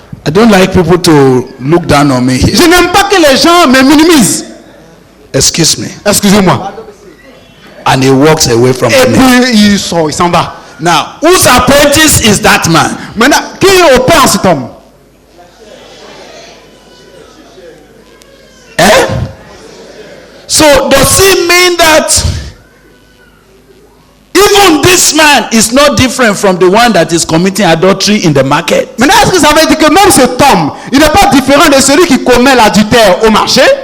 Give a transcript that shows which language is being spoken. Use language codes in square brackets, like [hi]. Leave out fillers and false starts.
[en] I don't like people to look down on me here. [fr] Je n'aime pas que les gens me minimisent. [en] Excuse me. [fr] Excusez-moi. [en] And he walks away from [fr] Et [en] me. [fr] puis, il s'en va. [en] Now, whose apprentice is that man? [fr] Maintenant, qui opère cet homme? Eh? [en] So does it mean that even this man is not different from the one that is committing adultery in the market? [fr] Maintenant, est-ce que ça veut dire que même cet homme, il n'est pas différent de celui qui commet l'adultère au marché?